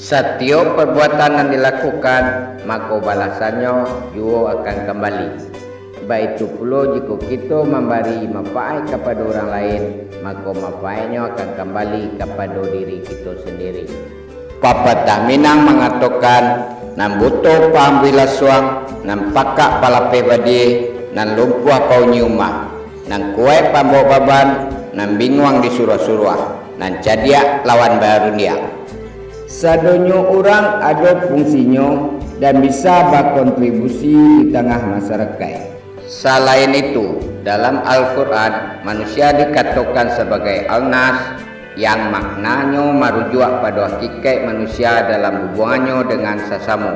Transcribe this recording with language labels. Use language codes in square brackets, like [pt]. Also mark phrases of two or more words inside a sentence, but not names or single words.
[id] Setiap perbuatan yang dilakukan, maka balasannya juga akan kembali. Baik itu pula jika kita memberi manfaat kepada orang lain, maka manfaatnya akan kembali kepada diri kita sendiri. Pepatah Minang mengatakan, [min] nan butuh pambila suang, nan pakak palape badie, nan lumpuh pau nyumah, nan kuat pambau baban, nan bingung disuruh-suruh, nan cadiak lawan baru dia. [id] Sadonyo orang ada fungsinya dan bisa berkontribusi di tengah masyarakat. Selain itu, dalam Al-Quran, manusia dikatakan sebagai al-nas yang maknanya merujuk pada hakikat manusia dalam hubungannya dengan sesama.